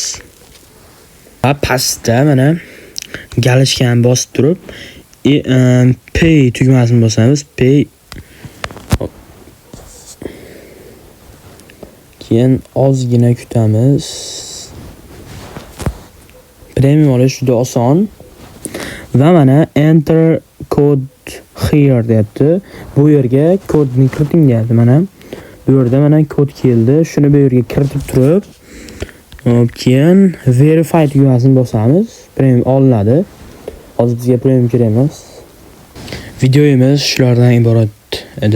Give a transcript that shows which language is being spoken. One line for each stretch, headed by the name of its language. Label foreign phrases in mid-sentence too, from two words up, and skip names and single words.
Uzbek: Va pastda mana galochkani bosib turib, pay tugmasini bosamiz. Pay. Keyin ozgina kutamiz. Premium olish juda oson. Va mana
English: enter code here
Uzbek: deyapti. Bu yerga kodni kiriting deyapti. Mana bu yerda mana kod keldi. Shuni bu yerga kiritib turib, keyin verify tugmasini bosamiz. Premium olinadi. Hozir bizga premium kerak emas. Videomiz shulardan iborat edi.